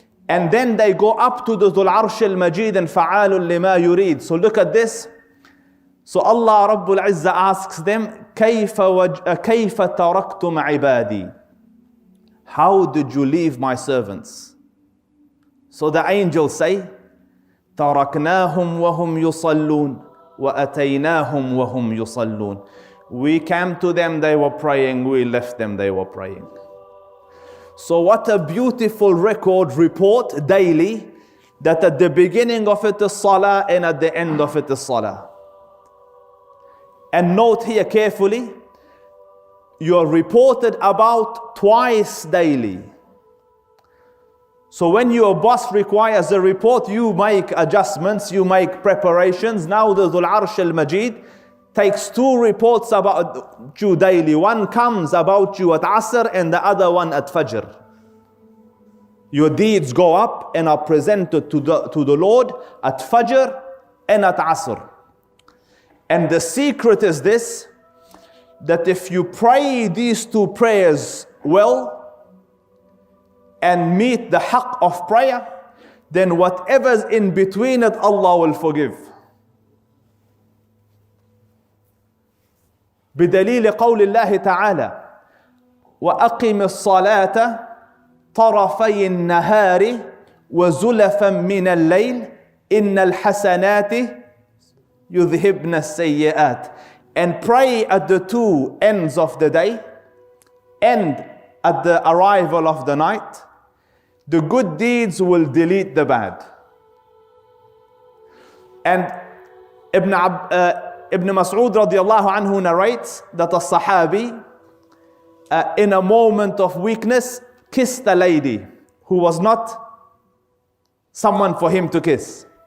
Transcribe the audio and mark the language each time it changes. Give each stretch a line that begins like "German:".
English: And then they go up to the Dhul Arsh al-Majid and
Arabic: فَعَالٌ لِمَا يُرِيد.
English: So look at this. So Allah Rabbul Izzah asks them,
Arabic: كَيْفَ تَرَكْتُمْ عِبَادِي.
English: How did you leave my servants? So the angels say,
Arabic: تَرَكْنَاهُمْ وَهُمْ يُصَلُّونَ وَأَتَيْنَاهُمْ وَهُمْ يُصَلُّونَ.
English: We came to them, they were praying. We left them, they were praying. So what a beautiful report daily, that at the beginning of it is salah and at the end of it is salah. And note here carefully, you are reported about twice daily. So when your boss requires a report, you make adjustments, you make preparations. Now the Dhul Arsh al-Majid takes 2 reports about you daily. One comes about you at Asr and the other one at Fajr. Your deeds go up and are presented to the Lord at Fajr and at Asr. And the secret is this, that if you pray these 2 prayers well and meet the haqq of prayer, then whatever's in between it, Allah will forgive.
Arabic: بدليل قول الله تعالى وأقم الصلاة طرفي النهار وزلفا من الليل إن الحسنات يذهبن السيئات.
English: And pray at the 2 ends of the day and at the arrival of the night. The good deeds will delete the bad. And Ibn Mas'ud radiallahu anhu narrates that a Sahabi in a moment of weakness kissed a lady who was not someone for him to kiss.